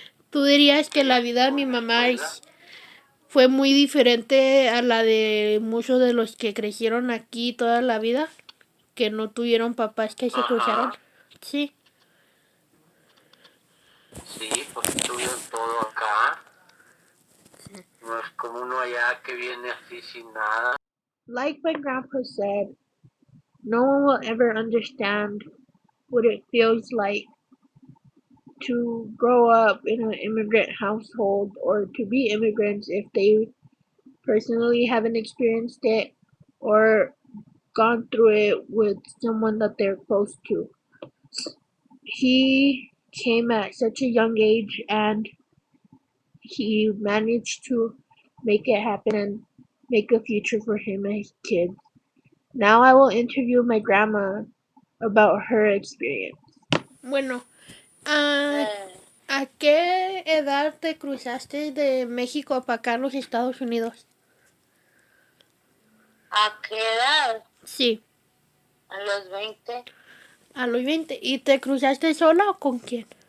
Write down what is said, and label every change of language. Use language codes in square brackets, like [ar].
[es] ¿Tú dirías que la vida de mi mamá fue muy diferente a la de muchos de los que crecieron aquí toda la vida? Que no tuvieron papás que se cruzaron. Sí. Sí, pues tuvieron todo acá. No es como uno allá que viene así sin nada. [en] Like my grandpa said, no one will ever understand what it feels like to grow up in an immigrant household or to be immigrants if they personally haven't experienced it or gone through it with someone that they're close to. He came at such a young age and he managed to make it happen and make a future for him and his kids. Now I will interview my grandma about her experience. [es] Bueno, ¿a qué edad te cruzaste de México para acá a los Estados Unidos? ¿A qué edad? Sí, A los 20. a los 20. ¿Y te cruzaste sola o con quién?